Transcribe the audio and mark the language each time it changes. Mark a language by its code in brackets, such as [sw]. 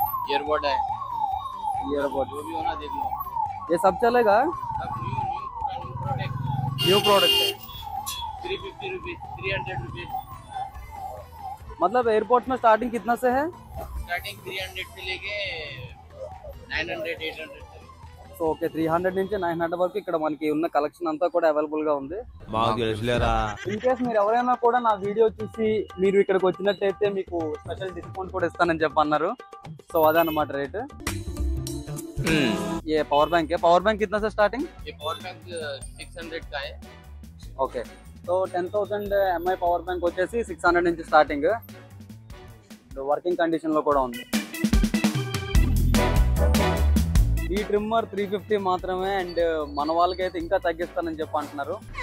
[hi] Earbud है, earbud. जो भी होना देख लो, ये सब चलेगा, सब न्यू प्रोडक्ट, न्यू प्रोडक्ट है। 350 रुपीज, 300 रुपीज, मतलब एयरपोर्ट में स्टार्टिंग कितना से है? स्टार्टिंग 300 से लेके 900, 800 तक। [te] సో ఓకే 300 నుంచి 900 వరకు ఇక్కడ మనకి ఉన్న కలెక్షన్ అంతా కూడా అవైలబుల్ గా ఉంది. మాకు తెలుసులేరా. ఇన్ కేస్ మీరు ఎవరైనా కూడా నా వీడియో చూసి మీరు ఇక్కడికి వచ్చినట్టయితే మీకు స్పెషల్ డిస్కౌంట్ కూడా ఇస్తానని చెప్పి అన్నారు. సో అదన్నమాట రేట్. [hi] ये पावर बैंक है, पावर बैंक कितना से स्टार्टिंग? ये पावर बैंक 600 का है. [te] Okay so 10,000 MI power bank వచ్చేసి 600 నుంచి స్టార్టింగ్. వర్కింగ్ కండిషన్ లో కూడా ఉంది. ఈ ట్రిమ్మర్ 350 మాత్రమే అండ్ మన వాళ్ళకైతే ఇంకా తగ్గిస్తానని చెప్పి అంటున్నారు.